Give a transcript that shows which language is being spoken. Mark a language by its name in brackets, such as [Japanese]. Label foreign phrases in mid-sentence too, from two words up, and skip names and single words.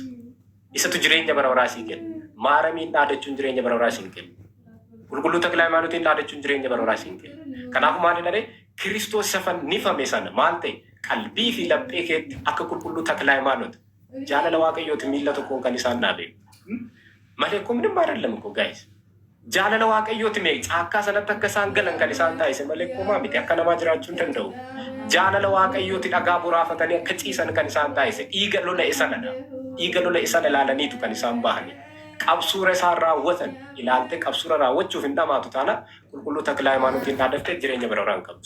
[Oromo] Isatu jireenya baroraa sii kenna. Maaramiin dhaadachuun jireenya baroraa sii kenna. Qulqulluu takla hayimaanotiin dhaadachuun jireenya baroraa sii kenna. Kanaafuu maal jedhanii Kiristoos isa fannifame sana maal ta'e qalbii fi laphee keetti akka qulqulluu takla hayimaanooti. Jaalala waaqayyooti miila tokkoon kan isaan dhaabe. Malee kun [Amharic] ምንም አይደለም እኮ ጋይስ. [Oromo] Jaalala waaqayyooti mee caakkaa sanatti akka isaan galan kan isaan taasise malee kumaa miti akka namaa jiraachuu hin danda'u. Jaalala waaqayyooti dhagaa boraafatanii akka ciisan kan isaan taasise dhiiga lola'e sanadha. Dhiiga lola'e sana ilaalaniitu kan isaan bahani. qabsuura isaa raawwatan ilaaltee qabsuura raawwachuuf hin dhamaatu taana qulqulluu takla haymanotiin dhaadaftee jireenya bara baraan qabu.